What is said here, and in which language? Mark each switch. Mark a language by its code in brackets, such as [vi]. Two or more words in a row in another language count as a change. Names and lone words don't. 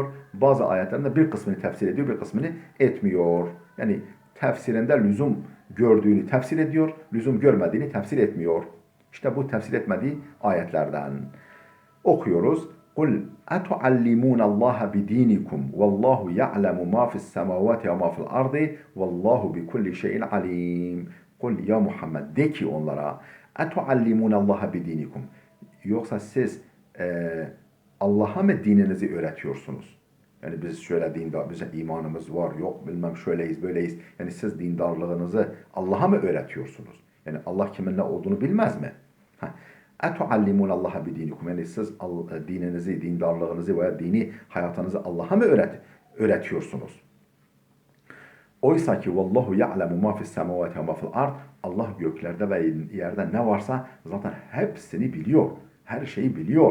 [tr] Bazı ayetlerinde bir kısmını tefsir ediyor, bir kısmını etmiyor. Yani tefsirinde lüzum gördüğünü tefsir ediyor, lüzum görmediğini tefsir etmiyor. İşte bu tefsir etmediği ayetlerden. [ar] Okuyoruz. قل أتعلمون الله بدينكم والله يعلم ما في السماوات وما في الأرض والله بكل شيء عليم. قل يا محمد [tr] de ki onlara [ar] أتعلمون الله بدينكم. [tr] Yoksa siz Allah'a mı dininizi öğretiyorsunuz? Yani biz şöyle dindar, bize imanımız var, yok bilmem şöyleyiz, böyleyiz. Yani siz dindarlığınızı Allah'a mı öğretiyorsunuz? Yani Allah kimin ne olduğunu bilmez mi? [ar] اَتُعَلِّمُونَ اللّٰهَ بِدِينِكُمْ. [tr] Yani siz dininizi, dindarlığınızı veya dini hayatınızı Allah'a mı öğretiyorsunuz? Oysa ki [ar] والله يعلم ما في السماوات وما في الأرض. [tr] Allah göklerde ve yerde ne varsa zaten hepsini biliyor. Her şeyi biliyor.